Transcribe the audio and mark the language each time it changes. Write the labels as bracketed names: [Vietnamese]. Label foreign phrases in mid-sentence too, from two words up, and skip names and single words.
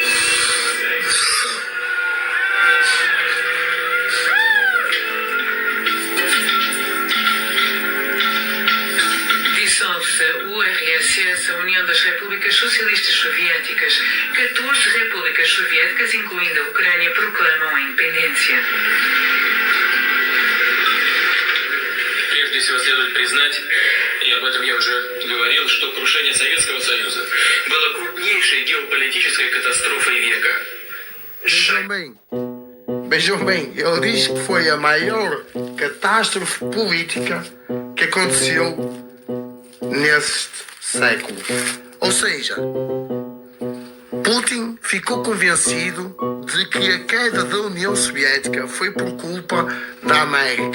[Portuguese] Dissolve-se a URSS, a União das Repúblicas Socialistas Soviéticas. 14 repúblicas soviéticas, incluindo a Ucrânia, proclamam a independência. [Russian] Прежде всего следует признать, и об этом я уже говорил, что крушение Советского Союза было крупнейшей геополитической катастрофой века. [Portuguese] Vejam bem, ele diz que foi a maior catástrofe política que aconteceu neste século. Ou seja, Putin ficou convencido de que a queda da União Soviética foi por culpa da América.